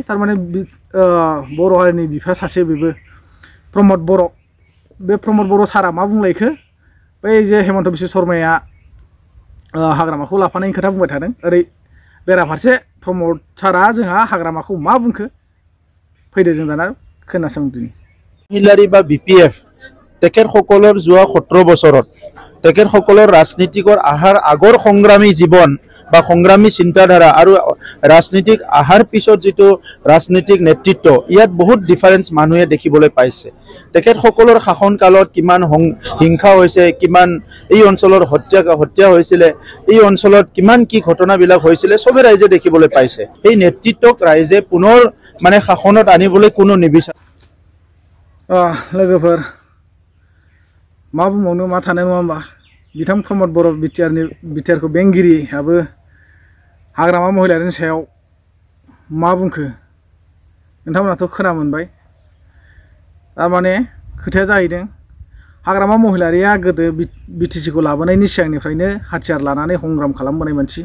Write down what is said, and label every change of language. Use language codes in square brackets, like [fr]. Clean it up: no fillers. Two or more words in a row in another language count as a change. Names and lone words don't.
[brx] थारमाने बर' हारिनि बिफा सासे बेबो प्रमद बर'। बे प्रमद बर' सारा मा बुंलायखो बै जे हेमन्त बिश्व शर्माया हाग्रामाखौ लाफानायनि खोथा बुंबाय थादों, ओरै बेराफारसे प्रमद सारा जोंहा हाग्रामाखौ मा बुंखो फैदो जों दाना खोनासंदिनि। [as] महिलारी বা BPF তেখেতসকলৰ যোৱা 17 বছৰত তেখেতসকলৰ ৰাজনীতিকৰ আহাৰ আগৰ সংগ্ৰামী জীৱন বা সংগ্ৰামী চিন্তাধাৰা আৰু ৰাজনীতিক আহাৰ পিছত যিটো ৰাজনীতিক নেতৃত্ব ইয়াত বহুত ডিফাৰেন্স মানুহে দেখিবলৈ পাইছে। তেখেতসকলৰ শাসনকালত কিমান হিংসা হৈছে, কিমান এই অঞ্চলৰ হত্যা হৈছিলে, এই অঞ্চলত কিমান কি ঘটনাবিলাক হৈছিলে সবে ৰাইজে দেখিবলৈ পাইছে। এই নেতৃত্বক ৰাইজে পুনৰ মানে শাসনত আনিবলৈ কোনো নিবিচাৰে। [brx] लोगोफोर मा बुंबावनो मा थानाय नङा होमबा। बिथां प्रमद बर' बिटिआरखौ बेंगिरियाबो हाग्रामा महिलारिनि सायाव मा बुंखो नोंथांमोनाथ' खोना मोनबाय। थारमाने खोथाया जाहैदों हाग्रामा महिलारिया गोदो बिटिसिखौ लाबोनायनि सिगांनिफ्रायनो हाथियार लानानै संग्राम खालामबोनाय मानसि।